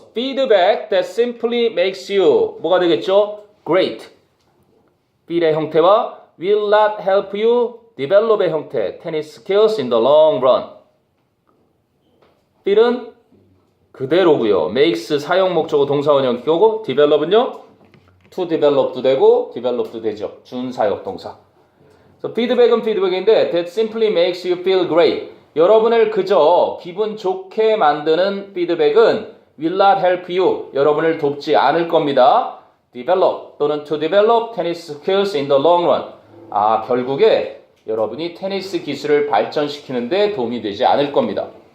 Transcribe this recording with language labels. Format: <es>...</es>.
<en>Feedback that simply makes you</en> <ko>뭐가 되겠죠?</ko> <en>Great.</en> <ko>feel의 형태와 will not help you develop의 형태.</ko> <en>tennis skills in the long run.</en> <ko>feel은 그대로고요. makes 사용 목적어 동사원형이고 develop은요. to develop도 되고 develop도 되죠. 준사역 동사. feedback은 feedback인데</ko> <en>that simply makes you feel great.</en> <ko>여러분을 그저 기분 좋게 만드는 feedback은</ko> <en>will not help you.</en> <ko>여러분을 돕지 않을 겁니다.</ko> <en>develop</en> <ko>또는</ko> <en>to develop tennis skills in the long run.</en> <ko>결국에 여러분이 테니스 기술을 발전시키는데 도움이 되지 않을 겁니다.</ko>